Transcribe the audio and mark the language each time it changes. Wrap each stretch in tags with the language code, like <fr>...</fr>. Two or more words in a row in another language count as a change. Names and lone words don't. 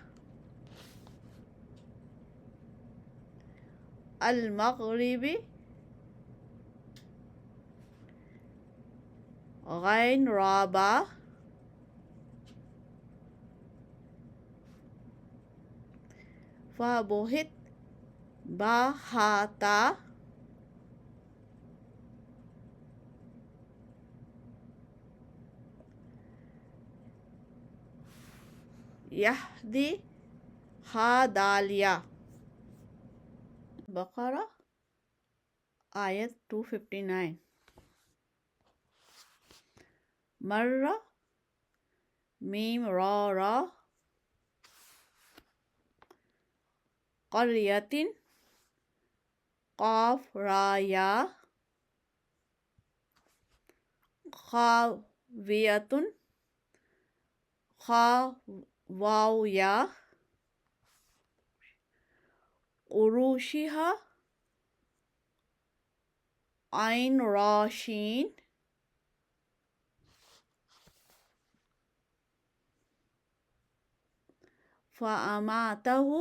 <ar>المغرب غین را با فبہت با ہا تا یہدی ہا دال یا. بقرہ آیت 259. مرہ میم را قریۃ قاف را یا خاویۃ خا واو یا عروشہا عین را شین فاماتہ</ar>